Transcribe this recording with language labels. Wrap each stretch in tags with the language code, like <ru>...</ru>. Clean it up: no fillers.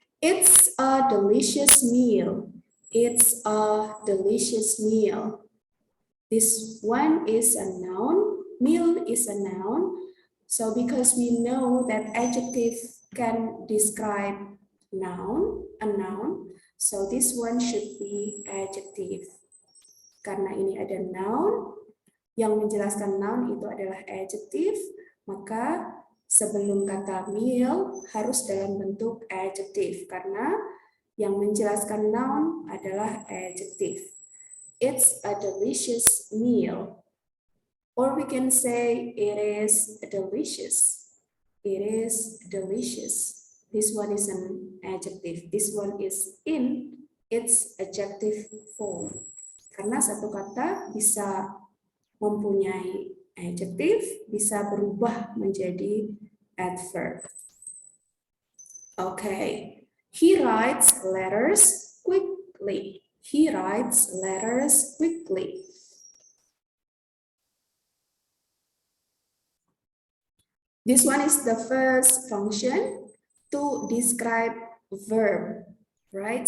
<en>It's a delicious meal. It's a delicious meal. This one is a noun. Meal is a noun. So because we know that adjective can describe noun, a noun, so this one should be adjective.</en> <id>Karena ini ada noun, yang menjelaskan noun itu adalah adjective, maka sebelum kata meal harus dalam bentuk adjective karena yang menjelaskan noun adalah adjective.</id> <en>It's a delicious meal. Or we can say it is delicious. It is delicious. This one is an adjective. This one is in its adjective form.</en> <id>Karena satu kata bisa mempunyai adjective, bisa berubah menjadi adverb.</id> <en>Okay, he writes letters quickly. He writes letters quickly. This one is the first function to describe verb, right?</en>